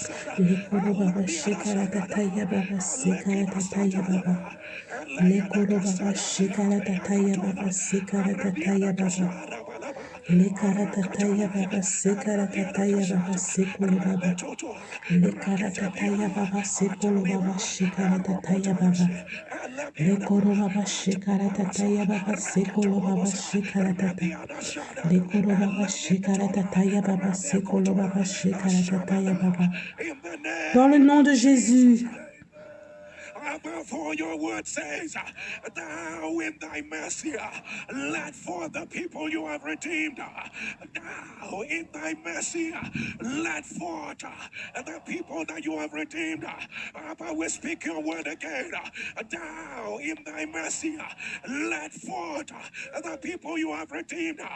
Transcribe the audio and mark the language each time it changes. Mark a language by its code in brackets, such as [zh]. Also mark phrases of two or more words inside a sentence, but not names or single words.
[fr] Le koro baba shikara tataya baba sikara tataya baba. Le koro baba shikara tataya baba sikara tataya baba. Le kara tataya baba sikara tataya baba sikolo baba. Le kara tataya baba sikolo baba shikara tataya baba. Le koro baba shikara tataya baba sikolo baba shikara tata. Le koro baba shikara tataya baba sikolo baba shikara tataya baba. Dans le nom de Jésus. [en] For your word says, thou in thy mercy, let forth the people you have redeemed. Thou in thy mercy, let forth the people that you have redeemed. But we speak your word again. Thou in thy mercy, let forth the people you have redeemed.